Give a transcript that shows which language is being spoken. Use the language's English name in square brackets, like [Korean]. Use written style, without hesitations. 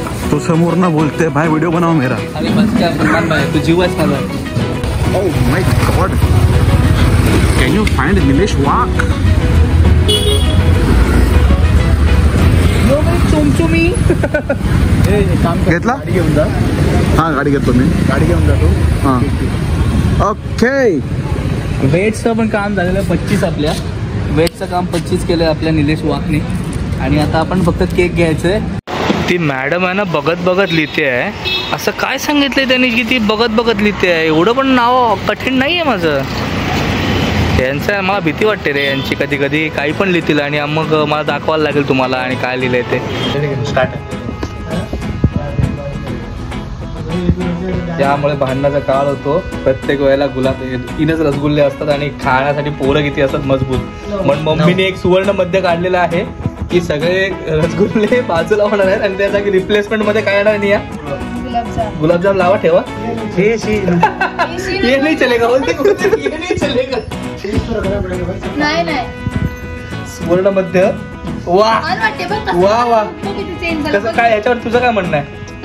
[Marathi] तो समोर ना बोलते भाई, [Hindi] वीडियो बनाओ मेरा। [Marathi] अरे बस क्या सलमान भाई, तू जीवच झाला। [English] Oh my God, can you find Nilesh वाक? चुमचुमी [Marathi] घेतला? गाडी घेऊन जा। हां गाडी घेतो मी, गाडी घेऊन जातो। हां ओके। वेटचं पण काम झालेलं आहे 25, आपल्या वेटचं काम 25 केलं आहे आपल्या निलेश वाकने आणि आता आपण फक्त केक घ्यायचं आहे। ती मॅडम आहे ना बघत बघत लिहिते आहे, असं काय सांगितलंय त्यांनी की ती बघत बघत लिहिते आहे? एवढं पण नाव कठीण नाही आहे माझं, यांचं मला भीती वाटते रे यांची, कधी कधी काही पण लिहितील आणि मग मला दाखवायला लागेल तुम्हाला आणि काय लिहिलंय ते। स्टार्ट। त्यामुळे भांडणाचा काळ होतो, प्रत्येक वेळेला गुलाब 3च रसगुल्ले असतात आणि खाण्यासाठी पोरं किती असतात मजबूत, म्हणून मम्मीने एक सुवर्ण मध्य काढलेलं आहे की सगळे रसगुल्ले बाजूला होणार आहेत आणि त्या जागी रिप्लेसमेंट मध्ये काय येणार नाही, गुलाबजाम लावा ठेवा। [Hindi] ये नहीं चलेगा, ये नहीं चलेगा, [Marathi] नाही नाही सुवर्ण मध्य। वा वा वा, कसं काय, याच्यावर तुझं काय म्हणणं आहे?